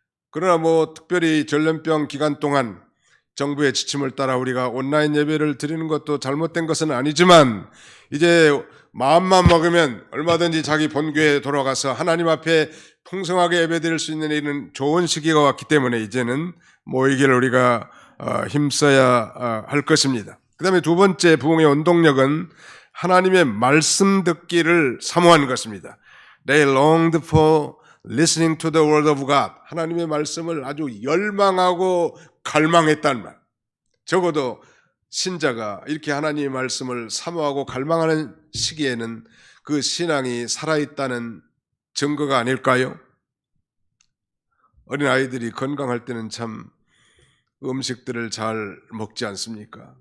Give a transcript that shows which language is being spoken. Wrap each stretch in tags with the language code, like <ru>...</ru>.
<ko>그러나 특별히 전염병 기간 동안 정부의 지침을 따라 우리가 온라인 예배를 드리는 것도 잘못된 것은 아니지만 이제 마음만 먹으면 얼마든지 자기 본교에 돌아가서 하나님 앞에 풍성하게 예배드릴 수 있는 이런 좋은 시기가 왔기 때문에 이제는 모이기를 우리가 힘써야 할 것입니다. 그 다음에 두 번째 부흥의 원동력은 하나님의 말씀 듣기를 사모하는 것입니다.</ko> <en>They longed for listening to the word of God.</en> <ko>하나님의 말씀을 아주 열망하고 갈망했단 말. 적어도 신자가 이렇게 하나님의 말씀을 사모하고 갈망하는 시기에는 그 신앙이 살아있다는 증거가 아닐까요? 어린아이들이 건강할 때는 참 음식들을 잘 먹지 않습니까?</ko>